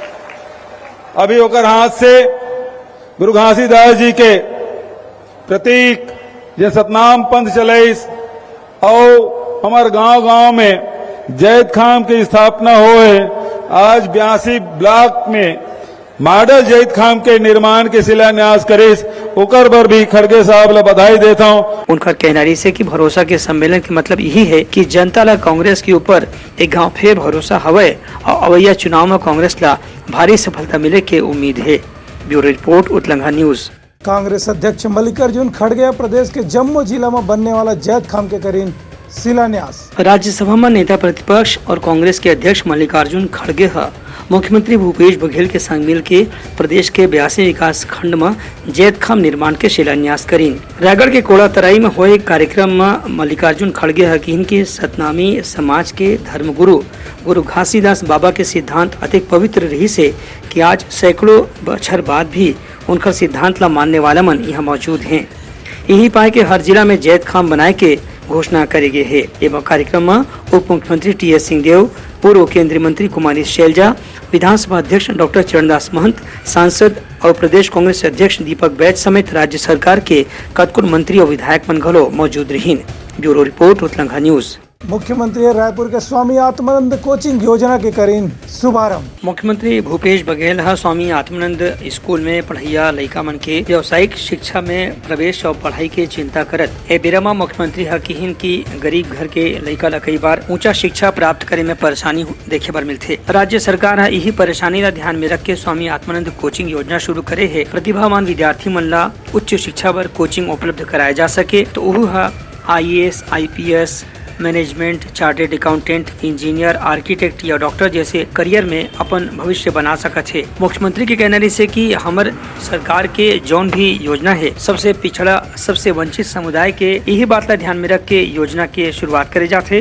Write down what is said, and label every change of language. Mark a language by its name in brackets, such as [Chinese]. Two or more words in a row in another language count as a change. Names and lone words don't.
[Chhattisgarhi] अभी उकर हाथ से गुरु घासीदास जी के प्रतीक जे सतनाम पंथ चलाइस और हमारे गांव में जैद खाम की स्थापना हो है। आज 82 ब्लॉक में मॉडल जैद खाम के निर्माण के शिलान्यास करीस, ओकर पर भी खड़गे साहब ला बधाई देता हूँ। उनका कहना रही है कि भरोसा के सम्मेलन के मतलब यही है कि जनता ला कांग्रेस के ऊपर एक गांव फिर भरोसा हवे और अवैया चुनाव में कांग्रेस ला भारी सफलता मिले के उम्मीद है। ब्यूरो रिपोर्ट उतलंघा न्यूज। कांग्रेस अध्यक्ष मल्लिकार्जुन खड़गे प्रदेश के जम्मू जिला में बनने वाला जैद खाम के करीन शिलान्यास। राज्यसभा में नेता प्रतिपक्ष और कांग्रेस के अध्यक्ष मल्लिकार्जुन खड़गे मुख्यमंत्री भूपेश बघेल के संग मिल के प्रदेश के 82 विकास खंड में जैद खाम निर्माण के शिलान्यास करीन। रायगढ़ के कोड़ा तराई में हुए कार्यक्रम में मल्लिकार्जुन खड़गे हकीन के सतनामी समाज के धर्मगुरु गुरु घासीदास बाबा के सिद्धांत अधिक पवित्र रही से कि आज सैकड़ों बछर बाद भी उनका सिद्धांत ला मानने वाला मन यहाँ मौजूद हैं। यही पाए के हर जिला में जैद खाम बनाए के घोषणा करेंगे है। एवं कार्यक्रम में उप मुख्यमंत्री टी.एस. सिंहदेव, पूर्व केंद्रीय मंत्री कुमारी शैलजा, विधानसभा अध्यक्ष डॉक्टर चरणदास महंत, सांसद और प्रदेश कांग्रेस अध्यक्ष दीपक बैज समेत राज्य सरकार के कतकुन मंत्री और विधायक मन घलो मौजूद रहीन। ब्यूरो रिपोर्ट उतलंघा न्यूज। मुख्यमंत्री रायपुर के स्वामी आत्मानंद कोचिंग योजना के करीन शुभारंभ। मुख्यमंत्री भूपेश बघेल स्वामी आत्मानंद स्कूल में पढ़ैया लड़का मन के व्यावसायिक शिक्षा में प्रवेश और पढ़ाई के चिंता करत ए बेरा में मुख्यमंत्री कहन की गरीब घर के लड़का ला कई बार ऊंचा शिक्षा प्राप्त करे में परेशानी देखे बर मिलथे। राज्य सरकार यही परेशानी ला ध्यान में रख के स्वामी आत्मानंद कोचिंग योजना शुरू करे है। प्रतिभावान विद्यार्थी मन ला उच्च शिक्षा बर कोचिंग उपलब्ध कराए जा सके। तो वह IAS, IPS, मैनेजमेंट, [English] chartered accountant, [Chhattisgarhi] इंजीनियर, आर्किटेक्ट या डॉक्टर जैसे करियर में अपन भविष्य बना सकत है। मुख्यमंत्री के कहना से कि हमर सरकार के जौन भी योजना है सबसे पिछड़ा, सबसे वंचित समुदाय के यही बात ला ध्यान में रख के योजना के शुरुआत करे जाते।